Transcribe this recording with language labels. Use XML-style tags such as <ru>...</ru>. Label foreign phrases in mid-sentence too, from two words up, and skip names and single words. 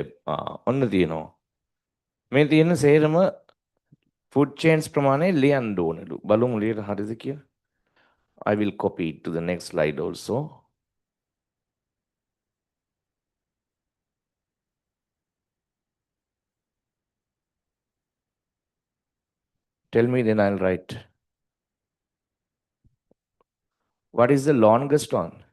<si>ඔන්න තියෙනවා. මේ තියෙන සේරම</si> <en>food chains</en> <si>ප්‍රමාණය ලියන්න ඕනලු. බලමු ලියලා හරිද කියලා.</si> <en>I will copy it to the next slide also. Tell me, then I'll write. What is the longest one?</en>